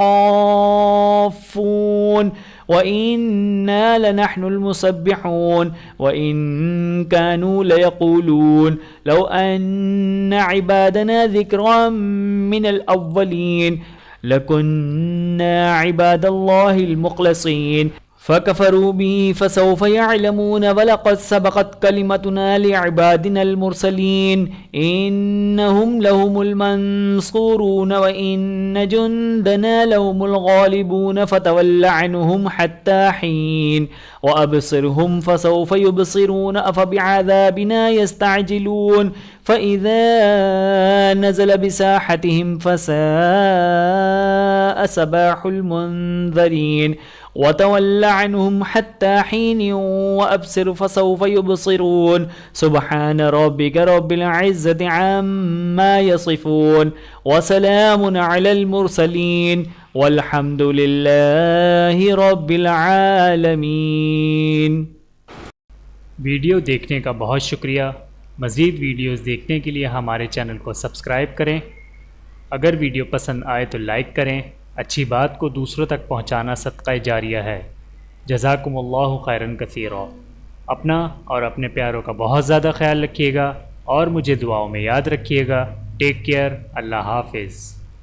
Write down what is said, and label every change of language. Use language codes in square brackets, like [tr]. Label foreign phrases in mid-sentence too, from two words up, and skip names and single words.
[ar] صافون وإنا لنحن المسبحون وإن كانوا ليقولون لو أنا عبادنا ذكرا من الأولين لكنا عباد الله المخلصين فكفروا به فسوف يعلمون ولقد سبقت كلمتنا لعبادنا المرسلين إنهم لهم المنصورون وإن جندنا لهم الغالبون فتول عنهم حتى حين وأبصرهم فسوف يبصرون أفبعذابنا يستعجلون فإذا نزل بساحتهم فساء صباح المنذرين وتول عنهم حتى حين وأبصر فسوف يبصرون سبحان ربك رب العزة عما يصفون وسلام على المرسلين والحمد لله رب العالمين. [ur] ویڈیو دیکھنے کا بہت شکریہ. مزید ویڈیوز دیکھنے کے لیے ہمارے چینل کو سبسکرائب کریں. اگر ویڈیو پسند آئے تو لائک کریں۔ اچھی بات کو دوسروں تک پہنچانا صدقہ جاریہ ہے. [ar] جزاكم الله خيرا كثيرا. [ur] اپنا اور اپنے پیاروں کا بہت زیادہ خیال رکھیے گا اور مجھے دعاؤں میں یاد رکھیے گا. [en] Take care. [ur] اللہ حافظ.